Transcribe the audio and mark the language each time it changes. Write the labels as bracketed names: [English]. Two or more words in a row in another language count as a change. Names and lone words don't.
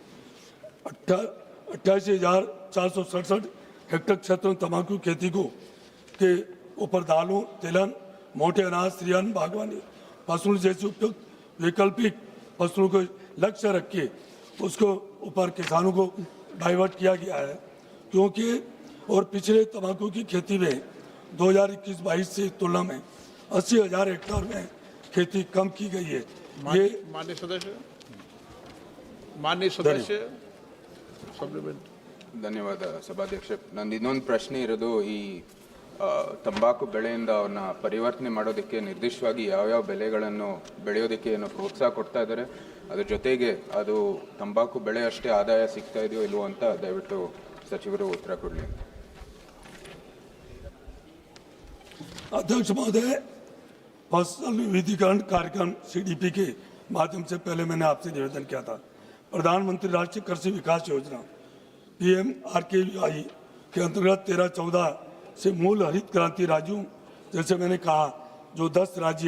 [Hindi] 88,467 हेक्टेयर क्षेत्र में तंबाकू खेती को के ऊपर दालों, तिलहन, मोटे अनाज, श्रीअन्न, बागवानी फसलों जैसी उपयुक्त वैकल्पिक फसलों को लक्ष्य रख के उसको ऊपर किसानों को डाइवर्ट किया गया है। क्योंकि और पिछले तंबाकू की खेती में 2021-22 से तुलना में 80,000 हेक्टेयर में खेती कम की गई है। ये माननीय सदस्य सप्लीमेंट. [Kannada] ಧನ್ಯವಾದ ಸಭಾಧ್ಯಕ್ಷ. ನಂದು ಇನ್ನೊಂದು ಪ್ರಶ್ನೆ ಇರೋದು, ಈ ತಂಬಾಕು ಬೆಳೆಯಿಂದ ಅವನ್ನ ಪರಿವರ್ತನೆ ಮಾಡೋದಕ್ಕೆ ನಿರ್ದಿಷ್ಟವಾಗಿ ಯಾವ್ಯಾವ ಬೆಳೆಗಳನ್ನು ಬೆಳೆಯೋದಕ್ಕೆ ಏನು ಪ್ರೋತ್ಸಾಹ ಕೊಡ್ತಾ ಇದ್ದಾರೆ, ಅದ್ರ ಜೊತೆಗೆ ಅದು ತಂಬಾಕು ಬೆಳೆ ಅಷ್ಟೇ ಆದಾಯ ಸಿಗ್ತಾ ಇದೆಯೋ ಇಲ್ವೋ ಅಂತ ದಯವಿಟ್ಟು ಸಚಿವರು ಉತ್ತರ ಕೊಡಲಿ. [Hindi] अध्यक्ष महोदय, फसल विविधीकरण कार्यक्रम CDP के माध्यम से पहले मैंने आपसे निवेदन किया था। प्रधानमंत्री राष्ट्रीय कृषि विकास योजना PMRKVI के अंतर्गत 13-14 से मूल हरित क्रांति राज्यों, जैसे मैंने कहा जो 10 राज्य